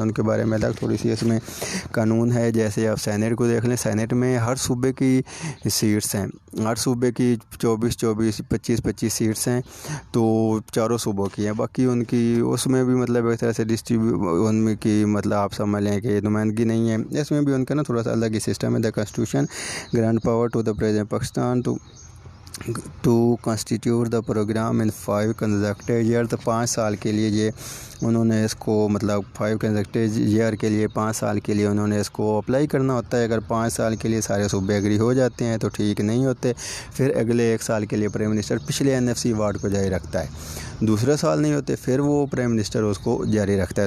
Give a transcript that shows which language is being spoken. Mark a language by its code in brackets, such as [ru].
[ur] ان کے بارے میں الگ تھوڑی سی اس میں قانون ہے. جیسے آپ سینٹ کو دیکھ لیں، سینٹ میں ہر صوبے کی سیٹس ہیں، ہر صوبے کی 24 25 سیٹس ہیں، تو چاروں صوبوں کی ہیں. باقی ان کی اس میں بھی مطلب ایک طرح سے ان میں کی مطلب آپ سمجھ لیں کہ نمائندگی نہیں ہے. اس میں بھی ان کا نا تھوڑا سا الگ ہی سسٹم ہے. [en] The constitution grant power to the president Pakistan to constitute the program in 5 consecutive year. [ur] تو 5 سال کے لیے یہ انہوں نے اس کو مطلب 5 کنزیکٹیو ایئر کے لیے 5 سال کے لیے انہوں نے اس کو اپلائی کرنا ہوتا ہے. اگر 5 سال کے لیے سارے صوبے ایگری ہو جاتے ہیں تو ٹھیک نہیں ہوتے، پھر اگلے 1 سال کے لیے پرائم منسٹر پچھلے NFC ایوارڈ کو جاری رکھتا ہے. دوسرے سال نہیں ہوتے پھر وہ پرائم منسٹر اس کو جاری رکھتا ہے.